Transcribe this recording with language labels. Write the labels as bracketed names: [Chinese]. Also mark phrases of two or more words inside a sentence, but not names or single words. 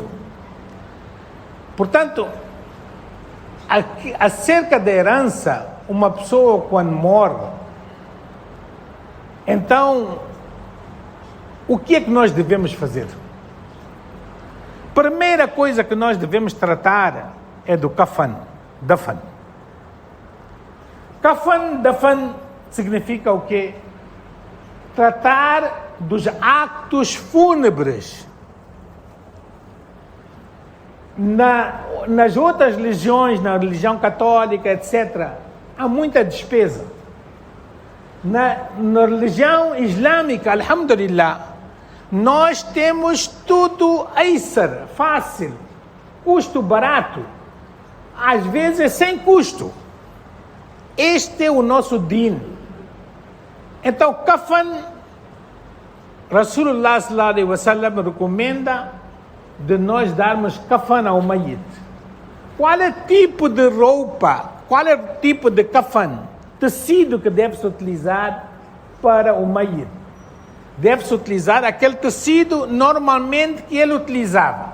[Portuguese] Portanto, acerca da herança, uma pessoa quando morre, então, o que é que nós devemos fazer? Primeira coisa que nós devemos tratar é do [Arabic] كفن دفن. كفن دفن [Portuguese] significa o quê? Tratar dos actos fúnebres. Nas outras religiões, na religião católica, etc., há muita despesa. Na religião islâmica, alhamdulillah, nós temos tudo aysar, fácil, custo barato, às vezes sem custo. Este é o nosso din. Então, kafan, [Arabic] رسول الله صلى الله عليه وسلم [Portuguese] recomenda de nós darmos kafan ao mayit. Qual é o tipo de roupa, qual é o tipo de kafan, tecido que deve-se utilizar para o mayit? deve-se utilizar aquele tecido normalmente que ele utilizava.